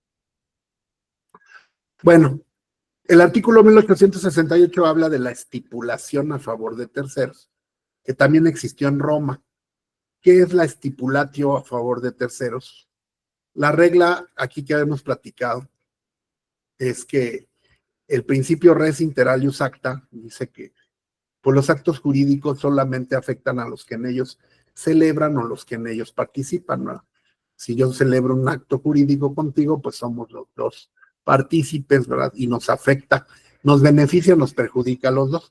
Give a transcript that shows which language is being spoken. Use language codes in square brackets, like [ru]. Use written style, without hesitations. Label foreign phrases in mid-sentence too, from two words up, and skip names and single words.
[es] Bueno, el artículo 1868 habla de la estipulación a favor de terceros, que también existió en Roma. ¿Qué es la estipulatio a favor de terceros? La regla aquí que hemos platicado es que el principio [la] res inter alius acta [es] dice que pues, los actos jurídicos solamente afectan a los que en ellos celebran o los que en ellos participan, ¿no? Si yo celebro un acto jurídico contigo, pues somos los dos partícipes, ¿verdad? Y nos afecta, nos beneficia, nos perjudica a los dos.